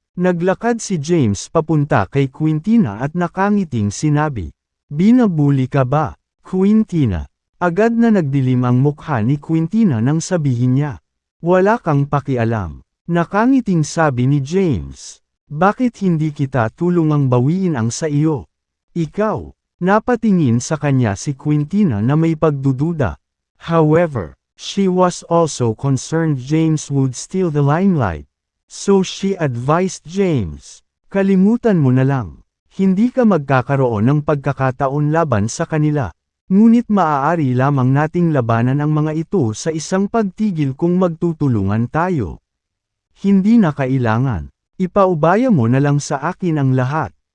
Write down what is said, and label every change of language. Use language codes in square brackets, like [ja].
[tl] Naglakad si James papunta kay Quintina at nakangiting sinabi, "Binabuli ka ba, Quintina?" Agad na nagdilim ang mukha ni Quintina nang sabihin niya, "Wala kang pakialam." Nakangiting sabi ni James, "Bakit hindi kita tulungang bawiin ang sa iyo?" Ikaw, napatingin sa kanya si Quintina na may pagdududa. [en] However, she was also concerned James would steal the limelight. [tl] So she advised James, "Kalimutan mo na lang. Hindi ka magkakaroon ng pagkakataon laban sa kanila. Ngunit maaari lamang nating labanan ang mga ito sa isang pagtigil kung magtutulungan tayo. Hindi na kailangan. Ipaubaya mo na lang sa akin ang lahat."